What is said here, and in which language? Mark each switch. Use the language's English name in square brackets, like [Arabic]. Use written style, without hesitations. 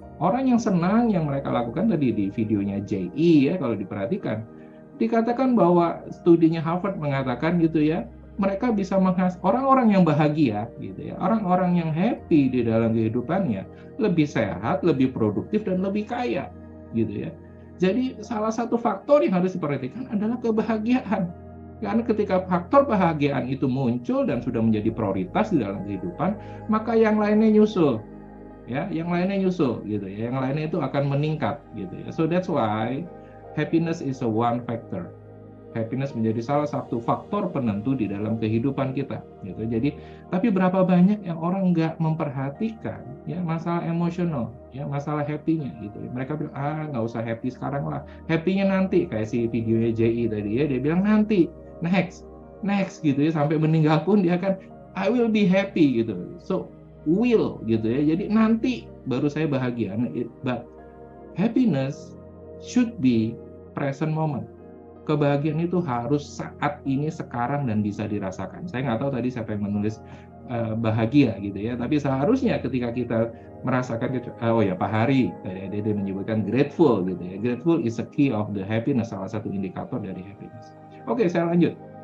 [Indonesian] Orang yang senang yang mereka lakukan tadi di videonya JE ya, kalau diperhatikan, dikatakan bahwa studinya Harvard mengatakan gitu ya, mereka bisa orang-orang yang bahagia gitu ya, orang-orang yang happy di dalam kehidupannya lebih sehat, lebih produktif dan lebih kaya gitu ya. Jadi salah satu faktor yang harus diperhatikan adalah kebahagiaan. Karena ketika faktor kebahagiaan itu muncul dan sudah menjadi prioritas di dalam kehidupan, maka yang lainnya nyusul. Ya, yang lainnya nyusul gitu ya. Yang lainnya itu akan meningkat gitu ya. [English] So that's why happiness is a one factor. [Indonesian] Happiness menjadi salah satu faktor penentu di dalam kehidupan kita gitu. Jadi tapi berapa banyak yang orang nggak memperhatikan ya masalah emosional ya, masalah happy-nya gitu. Mereka bilang nggak usah happy sekarang lah, happy-nya nanti, kayak si videonya JI tadi ya, dia bilang nanti, next gitu ya, sampai meninggal pun dia akan [English] I will be happy [Indonesian] gitu. So will gitu ya, jadi nanti baru saya bahagia. [English] But happiness should be present moment. [Indonesian] Kebahagiaan itu harus saat ini, sekarang, dan bisa dirasakan. Saya nggak tahu tadi siapa yang menulis bahagia gitu ya, tapi seharusnya ketika kita merasakan, oh ya Pak Hari, dia menyebutkan grateful gitu ya. [English] Grateful is a key of the happiness, [Indonesian] salah satu indikator dari happiness. Oke, saya lanjut.